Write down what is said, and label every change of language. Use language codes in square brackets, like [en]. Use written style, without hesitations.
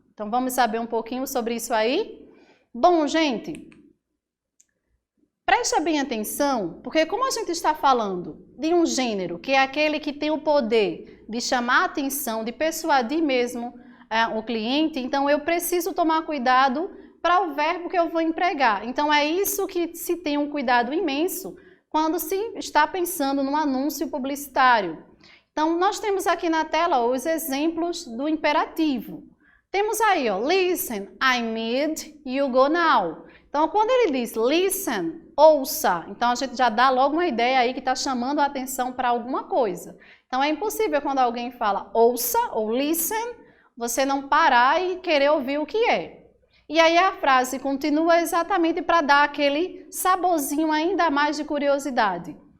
[pt] Então, vamos saber um pouquinho sobre isso aí? Bom, gente, preste bem atenção, porque como a gente está falando de um gênero, que é aquele que tem o poder de chamar a atenção, de persuadir mesmo o cliente, então eu preciso tomar cuidado para o verbo que eu vou empregar. Então é isso que se tem um cuidado imenso quando se está pensando num anúncio publicitário. Então nós temos aqui na tela os exemplos do imperativo. Temos aí, ó, [en] listen, I need you go now. [pt] Então, quando ele diz listen, ouça, então a gente já dá logo uma ideia aí que está chamando a atenção para alguma coisa. Então, é impossível quando alguém fala ouça ou listen, você não parar e querer ouvir o que é. E aí a frase continua exatamente para dar aquele saborzinho ainda mais de curiosidade.